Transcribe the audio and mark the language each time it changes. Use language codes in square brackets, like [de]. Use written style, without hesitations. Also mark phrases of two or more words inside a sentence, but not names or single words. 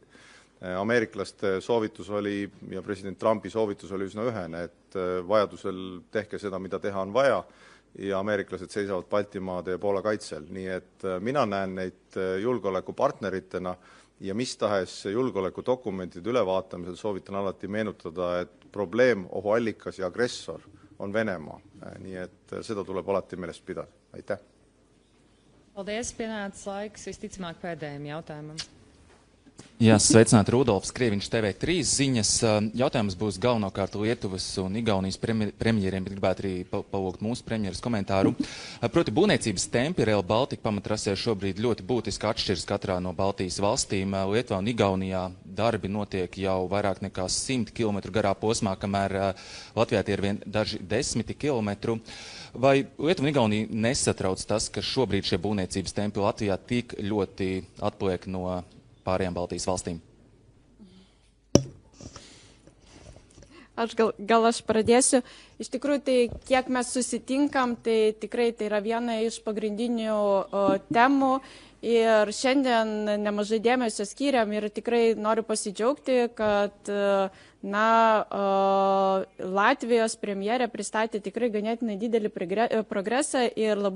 [et] Ameeriklaste soovitus oli ja president Trumpi soovitus oli üsna ühene, et vajadusel tehke seda, mida teha on vaja, ja ameeriklased seisavad Baltimaade ja Poola kaitsel. Nii et mina näen neid julgeolekupartneritena ja mis tahes julgeolekudokumentide ülevaatamisel soovitan alati meenutada, et probleem, ohuallikas ja agressor on Venemaa. Nii et seda tuleb alati meelest pidada. Aitäh. [lv] Paldies, pienācis laiks visticamāk pēdējiem jautājumam. Jā, sveicināti, Rudolfs Krieviņš, TV3 ziņas. Jautājums būs galvenokārt Lietuvas un Igaunijas premjeriem, bet gribētu arī palūgt mūsu premjeras komentāru. Proti, būvniecības tempi Rail Baltica pamatrasē šobrīd ļoti būtiski atšķiras katrā no Baltijas valstīm. Lietuvā un Igaunijā darbi notiek jau vairāk nekā 100 km garā posmā, kamēr Latvijā tie ir vien daži 10 kilometru. Vai Lietuva un Igaunija nesatrauc tas, ka šobrīd šie būvniecības tempi Latvijā tik ļoti atpaliek no pārējām Baltijas valstīm? [lt] Gal aš pradėsiu. Iš tikrųjų, tai kiek mes susitinkam, tai tikrai tai yra viena iš pagrindinių temų. Ir šiandien nemažai dėmesio skiriam ir tikrai noriu pasidžiaugti, kad Latvijos premjerė pristatė tikrai ganėtinai didelį progresą ir labai